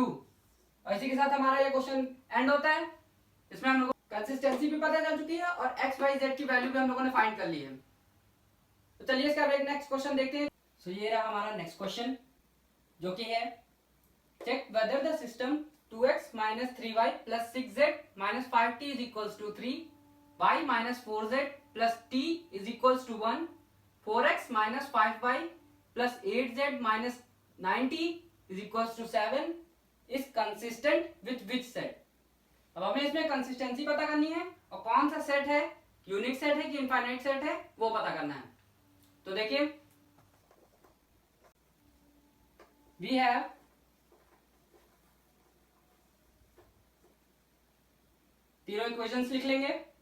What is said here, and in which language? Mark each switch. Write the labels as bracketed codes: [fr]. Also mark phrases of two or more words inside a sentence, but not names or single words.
[hi] और इसी के साथ हमारा ये [en] question end [hi] होता है। इसमें हम लोगों को कंसिस्टेंसी भी पता चल चुकी है और x y z की वैल्यू भी हम लोगों ने फाइंड कर ली है। तो चलिए इसका [en] next question [hi] देखते हैं। [en] सो [hi] ये रहा हमारा [en] next question [hi] जो कि है [en] check whether the system 2x minus 3y plus 6z minus 5t is equals to 3, y minus 4z plus t is equals to 1, 4x minus 5y plus 8z minus 9t is equals to 7 is consistent with which set। [hi] अब हमें इसमें कंसिस्टेंसी पता करनी है और कौन सा सेट है, [en] unique set [hi] है कि [en] infinite set [hi] है वो पता करना है। तो देखिए [en] we have [hi] तीनों इक्वेशंस लिख लेंगे।